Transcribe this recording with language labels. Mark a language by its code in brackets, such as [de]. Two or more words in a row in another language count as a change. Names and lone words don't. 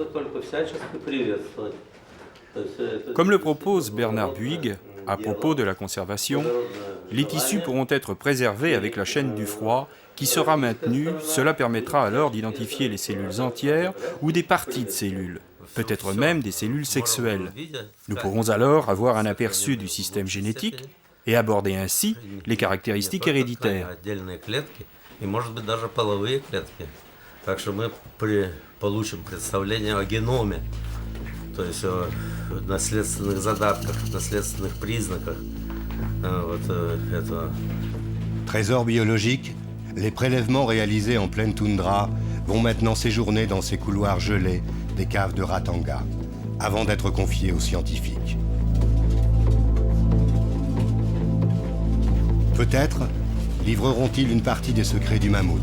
[fr] Comme le propose Bernard Buig, à propos de la conservation, les tissus pourront être préservés avec la chaîne du froid qui sera maintenue. Cela permettra alors d'identifier les cellules entières ou des parties de cellules, peut-être même des cellules sexuelles. Nous pourrons alors avoir un aperçu du système génétique et aborder ainsi les caractéristiques héréditaires. [ru] То есть о наследственных задатках, наследственных признаках этого. [fr] Trésor biologique, les prélèvements réalisés en pleine toundra vont maintenant séjourner dans ces couloirs gelés des caves de Ratanga, avant d'être confiés aux scientifiques. Peut-être livreront-ils une partie des secrets du mammouth.